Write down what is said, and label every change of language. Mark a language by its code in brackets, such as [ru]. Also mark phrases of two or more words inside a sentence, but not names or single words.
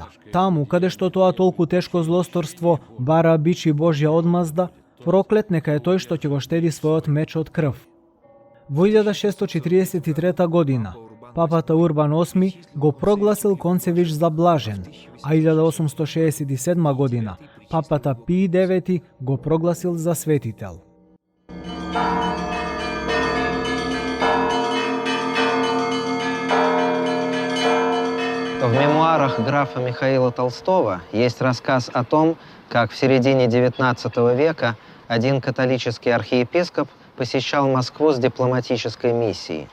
[mk] Таму, каде што тоа толку тешко злосторство бара бичи Божја одмазда, проклет нека е тој што ќе го штеди својот меч од крв. Во 1643 година папата Урбан VIII го прогласил Концевич за блажен, а 1867 година папата Пий IX го прогласил за светител. [ru] В мемуарах графа Михаила Толстого есть рассказ о том, как в середине XIX века один католический архиепископ посещал Москву с дипломатической миссией.